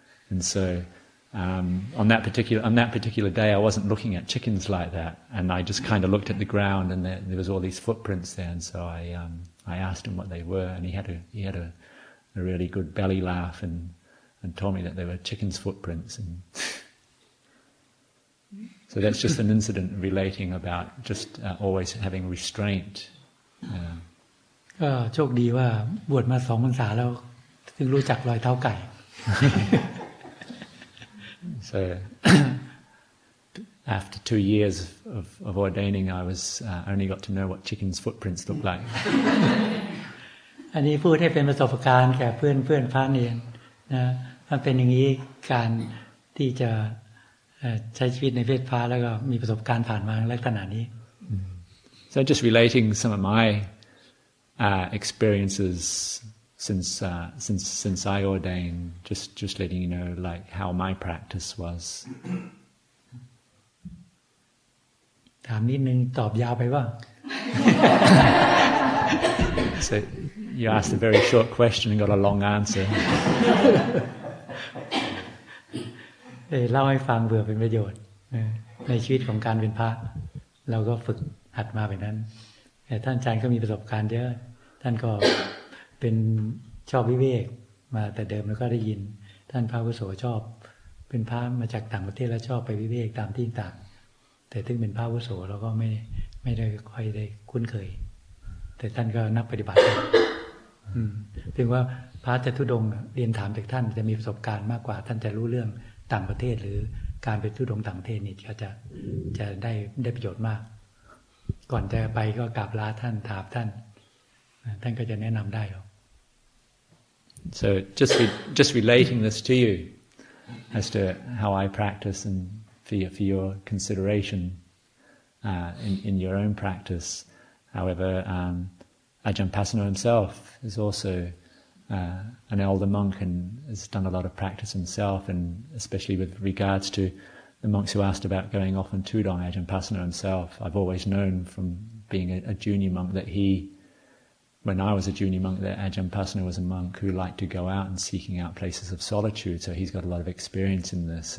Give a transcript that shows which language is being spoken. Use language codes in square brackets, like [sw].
[en] And so on that particular day, I wasn't looking at chickens like that, and I just kind of looked at the ground, and there was all these footprints there, and so I asked him what they were, and he had a really good belly laugh and told me that they were chickens' footprints. And so that's just an incident relating about just always having restraint. [th] ก็โชคดีว่าบวชมา2 พรรษาแล้วถึงรู้จักรอยเท้าไก่ [en] So after 2 years of ordaining, I only got to know what chickens' footprints look like. [th] อันนี้พูดให้เป็นประสบการณ์แก่เพื่อนพระเนรนะมันเป็นอย่างนี้การที่จะใช้ชีวิตในเพศพระแล้วก็มีประสบการณ์ผ่านมาลักษณะนี้ [en] So just relating some of my experiences since I ordained, just letting you know like how my practice was. [th] ถามนิดนึงตอบยาวไปว่า [en] So you asked a very short question and got a long answer. [th] เล่าให้ฟังเผื่อเป็นประโยชน์ในชีวิตของการเป็นพระเราก็ฝึกหัดมาแบบนั้นแต่ท่านอาจารย์ก็มีประสบการณ์เยอะท่านก็เป็นชอบวิเวกมาแต่เดิมแล้วก็ได้ยินท่านพระอาวุโสชอบเป็นพระมาจากต่างประเทศแล้วชอบไปวิเวกตามที่ต่างแต่ถึงเป็นพระอาวุโสเราก็ไม่ได้ค่อยได้คุ้นเคยแต่ท่านก็นักปฏิบัติ ถึงว่าพระจะธุดงค์เรียนถามจากท่านจะมีประสบการณ์มากกว่าท่านจะรู้เรื่องต่างประเทศหรือการไปธุดงค์ต่างประเทศนี่ก็จะได้ประโยชน์มากก่อนจะไปก็กราบลาท่านถามท่านก็จะแนะนำได้หรอก [en] So just relating this to you as to how I practice and for your consideration in your own practice. However, Ajahn Pasano himself is also an elder monk and has done a lot of practice himself, and especially with regards to the monks who asked about going off on Tudong, Ajahn Pasano himself, I've always known from being a junior monk that when I was a junior monk, that Ajahn Pasano was a monk who liked to go out and seeking out places of solitude, so he's got a lot of experience in this.